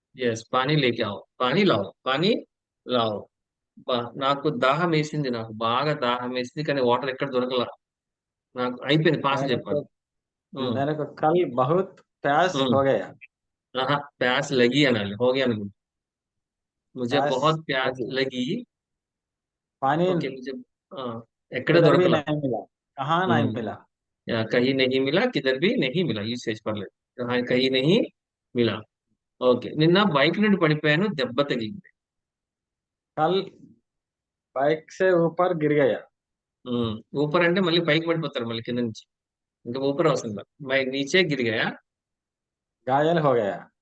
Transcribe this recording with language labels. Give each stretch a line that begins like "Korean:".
Telugu: Yes,
Hindi: pani లేకే आओ, పానీ లాओ, పానీ లాओ.
Telugu: నాకు దాహం వేసింది, నాకు బాగా దాహం వేసింది, కానీ వాటర్ ఎక్కడ దొరకలా. నాకు అయిపోయింది, పాస్
Hindi: मेरे
Telugu: చెప్పాలి.
Hindi: को मेरे को कल बहुत प्यास हो गया। प्यास लगी अनाలి, हो गया
Telugu: అనుకుంటా.
Hindi: मुझे प्यास बहुत प्यास लगी, लगी. पानी ओके, मुझे
Telugu: ఎక్కడ
Hindi: किधर भी
Telugu: దొరకలా.
Hindi: नहीं मिला, कहाँ नहीं मिला। कहीं नहीं मिला, किधर भी नहीं मिला.
Telugu: యూసేజ్ పర్లేదు.
Hindi: कहीं नहीं मिला.
Telugu: ఓకే, నిన్న బైక్ నుండి పడిపోయాను, దెబ్బ తగిలింది.
Hindi: कल बाइक से ऊपर गिर गया,
Telugu: ऊपर అంటే మళ్ళీ పైకి పడిపోతారు, మళ్ళీ కింద నుంచి. ఇంకా ऊपर అవసరం లేదు.
Hindi: मैं नीचे गिर गया. घायल हो गया,